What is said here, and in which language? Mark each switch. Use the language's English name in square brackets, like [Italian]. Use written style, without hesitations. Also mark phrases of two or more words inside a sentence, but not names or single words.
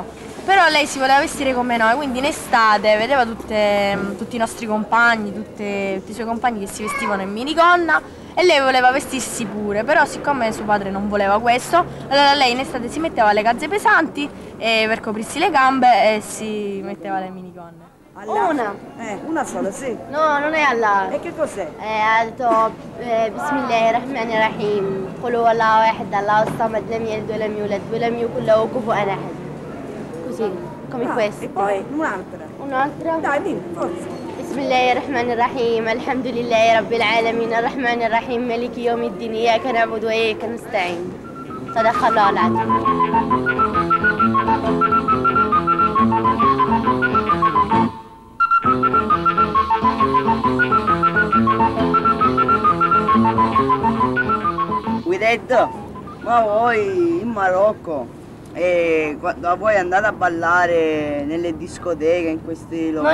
[Italian] Però lei si voleva vestire come noi, quindi in estate vedeva tutti i nostri compagni, tutti i suoi compagni che si vestivano in minigonna e lei voleva vestirsi pure, però siccome suo padre non voleva questo, allora lei in estate si metteva le calze pesanti per coprirsi le gambe e si metteva le minigonne. Una. Una sola, sì. No, non è Allah. E che cos'è? Ha detto Bismillahirrahmanirrahim. [Arabic] قل هو الله واحد الله الصمد لم يلد ولم يولد ولم يكن له كفوا أحد. [Italian] Così, come questo. E poi un'altra. Un'altra? Dai, dimmi, forza. [Arabic] بسم الله الرحمن الرحيم الحمد لله رب العالمين الرحمن الرحيم مالك يوم الدين إياك نعبد وإياك نستعين صدق الله العظيم. [Italian] Guidetto, ma voi in Marocco quando voi andate a ballare nelle discoteche, in questi locali?